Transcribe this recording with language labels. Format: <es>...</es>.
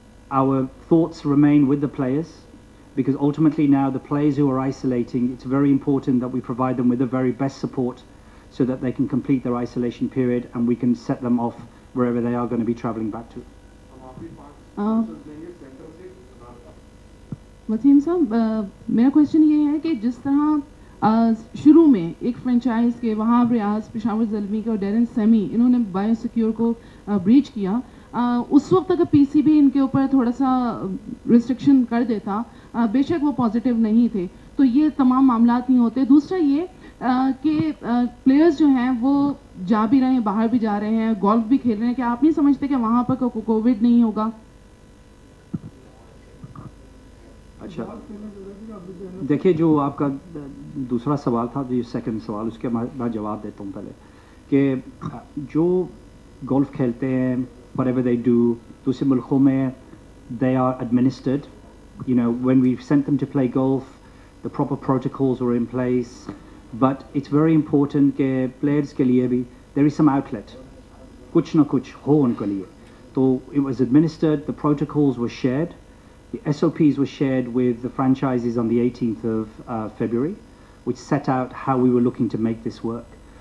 <en>Our thoughts remain with the players because ultimately now the players who are isolating, it's very important that we provide them with the very best support so that they can complete their isolation period and we can set them off wherever they are going to be travelling back to.</en> <ur>Wasim صاحب میرا question یہ ہے کہ جس طرح شروع میں ایک فرنچائز کے وہاں ریاض پشاور زلمی کا اور ڈیرن سیمی انہوں نے بایو سیکیور کو بریچ کیا, اس وقت اگر پی سی بی ان کے اوپر تھوڑا سا ریسٹرکشن کر دیتا, بے شک وہ پازیٹیو نہیں تھے تو یہ تمام معاملات نہیں ہوتے. دوسرا یہ کہ پلیئرز جو ہیں وہ جا بھی رہے ہیں, باہر بھی جا رہے ہیں, گولف بھی کھیل رہے ہیں, کیا آپ نہیں سمجھتے کہ وہاں پر کووڈ نہیں ہوگا؟ اچھا دیکھیے, جو آپ کا دوسرا سوال تھا, جو سیکنڈ سوال, اس کے میں جواب دیتا ہوں پہلے کہ جو گولف کھیلتے ہیں</ur> <en>whatever they do,</en> <ur>دوسرے ملکوں میں</ur> <en>they are administered. You know, when we sent them to play golf, the proper protocols were in place, but it's very important کہ players کے لیے بھی there is some outlet,</en> <ur>کچھ نہ کچھ ہو ان کے لیے.</ur> <en>تو it was administered, the protocols were shared, the SOPs were shared with the franchises on the 18th of February, which set out how we were looking to make this work.</en>